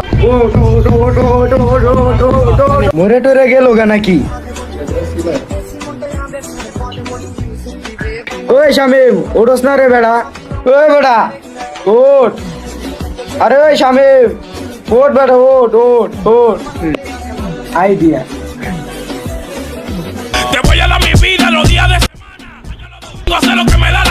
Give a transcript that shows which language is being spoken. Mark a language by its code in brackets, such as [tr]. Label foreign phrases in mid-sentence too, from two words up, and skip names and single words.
[bn] ওঠ ওঠ ওঠ ওঠ ওঠ ওঠ ওঠ ওঠ। মরে টরে গেল গা নাকি? ওই শামিম ওঠস না রে বেড়া। ওই বেড়া ওঠ। আরে ওই শামিম ওঠ বেড়া ওঠ ওঠ ওঠ। আইডিয়া [es] Te voy a dar mi vida los días de semana. Yo no hacer lo que me da la